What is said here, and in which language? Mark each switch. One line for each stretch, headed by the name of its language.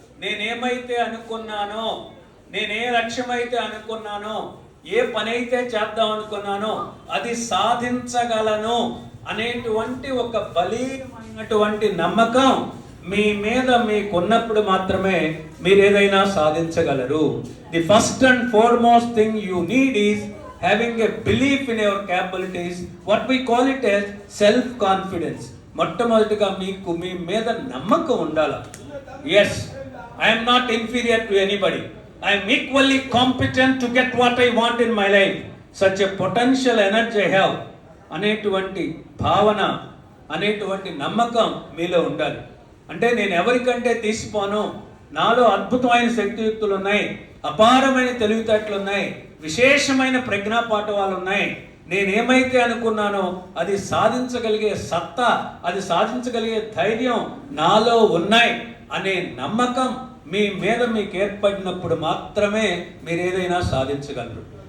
Telugu: నేనేమైతే అనుకున్నానో, నేనే లక్ష్యం అయితే అనుకున్నానో, ఏ పని అయితే చేద్దాం అనుకున్నానో అది సాధించగలను అనేటువంటి ఒక బలీయమైనటువంటి నమ్మకం మీ మీద మీకున్నప్పుడు మాత్రమే మీరు ఏదైనా సాధించగలరు.
English: The first and foremost thing you need is having a belief in your capabilities. What we call it as self confidence.
Telugu: మొట్టమొదటిగా మీకు మీ మీద నమ్మకం ఉండాలి.
English: Yes, I am not inferior to anybody. I am equally competent to get what I want in my life. Such a potential energy I have.
Telugu: అనేటువంటి భావన, అనేటువంటి నమ్మకం మీలో ఉండాలి. అంటే నేను ఎవరికంటే తీసిపోను, నాలో అద్భుతమైన శక్తియుక్తులు ఉన్నాయి, అపారమైన తెలివితేటలు ఉన్నాయి, విశేషమైన ప్రజ్ఞాపాఠవాలు ఉన్నాయి. నేనేమైతే అనుకున్నానో అది సాధించగలిగే సత్తా, అది సాధించగలిగే ధైర్యం నాలో ఉన్నాయి అనే నమ్మకం మీ మీద మీకు ఏర్పడినప్పుడు మాత్రమే మీరు ఏదైనా సాధించగలరు.